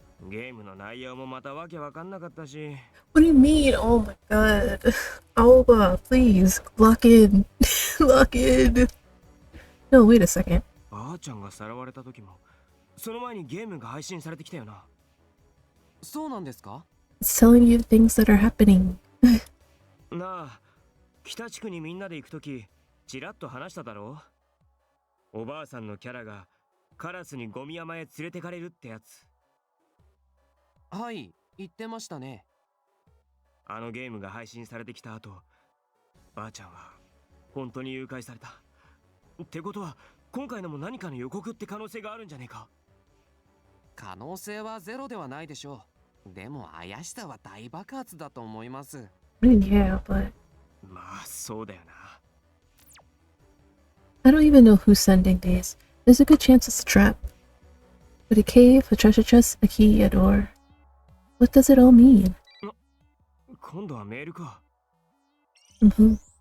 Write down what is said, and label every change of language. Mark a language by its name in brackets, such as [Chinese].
[Japanese] ゲームの内容もまたわけわかんなかったし。 [English] What do you mean? Oh my god. Aoba, please, lock in. Lock in. No, wait a second. [Japanese] ばあちゃんがさらわれた時も、その前にゲームが配信されてきたよな。そうなんですか？ [English] It's telling you the things that are happening. [Japanese] なあ、北地区にみんなで行くとき、ちらっと話しただろう。おばあさんのキャラがカラスにゴミ山へ連れてかれるってやつ。はい、言ってましたね。あのゲームが配信されてきた後、ばあちゃんは本当に誘拐された。ってことは、今回のも何かの予告って可能性があるんじゃねえか？可能性はゼロではないでしょう。でも怪しさは大爆発だと思います。 [English] Yeah, but [Japanese] まあそうだよな。 [English] I don't even know who's sending these. There's a good chance it's a trap. But a cave, a treasure chest, a key, a door. What does it all mean? [Japanese] 今度はメールか。 Mm-hmm.